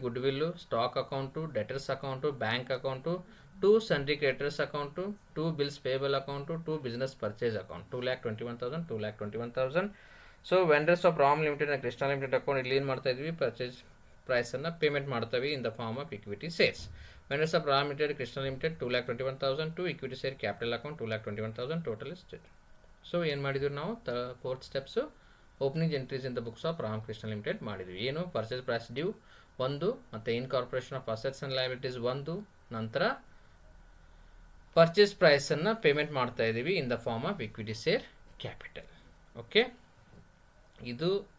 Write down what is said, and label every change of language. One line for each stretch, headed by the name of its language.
English: Goodwill, stock account, debtors account, bank account, 2 ಸಿಂಡಿಕೇಟರ್ಸ್ account, 2 bills payable account, 2 business purchase account. 2,21,000, 2,21,000. So vendors of Ram limited and Krishna limited account
Kannada: ಇಲ್ಲಿ ಏನು ಮಾಡ್ತಾ ಇದ್ವಿ? Purchase ಪ್ರೈಸನ್ನು payment ಮಾಡ್ತೀವಿ
English: In the form of equity shares. Vendors of Ram Limited, Krishna Limited 2,21,000 to equity share capital account 2,21,000 total is state.
Kannada: So ಏನು ಮಾಡಿದ್ವಿ ನಾವು? Fourth steps
English: opening entries in the books of Ram Krishna limited
Kannada: ಮಾಡಿದ್ವಿ. ಏನು?
English: Purchase price due 1, ಮತ್ತು incorporation of assets and liabilities 1.
Kannada: ನಂತರ purchase ಪ್ರೈಸನ್ನು payment ಮಾಡ್ತಾ ಇದ್ದೀವಿ
English: In the form of equity share capital.
Kannada: Okay, ಇದು